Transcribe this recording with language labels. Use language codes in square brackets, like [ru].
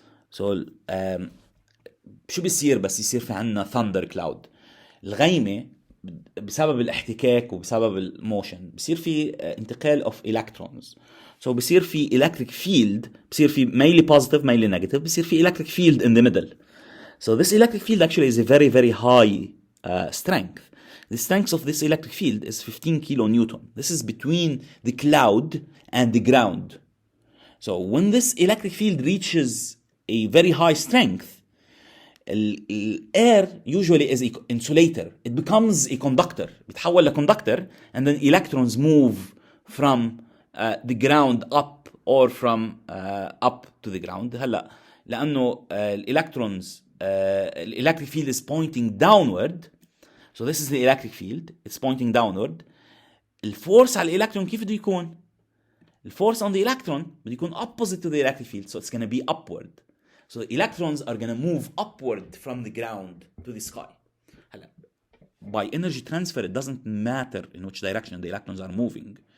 [ar] So شو بيصير بس يصير في عنا thunder cloud؟ الغيمة بسبب الاحتكاك وبسبب الموشن بيصير في انتقال of electrons. [en] So [ar] بيصير في [en] electric field بيصير في mainly positive mainly negative بيصير في electric field in the middle. So this electric field actually is a very very high strength. The strength of this electric field is 15 kilonewton. This is between the cloud and the ground. So when this electric field reaches a very high strength, air usually is an insulator. It becomes a conductor. [ar] بتحول لconductor [en] and then electrons move from the ground up or from up to the ground. [ar] هلا لأنه [en] electrons electric field is pointing downward. So this is the electric field. It's pointing downward. [ar] الفورس على الإلكترون كيف بده يكون؟ الفورس [en] on the electron [ar] بده يكون [en] opposite to the electric field. So it's going to be upward. So the electrons are going to move upward from the ground to the sky. By energy transfer, it doesn't matter in which direction the electrons are moving.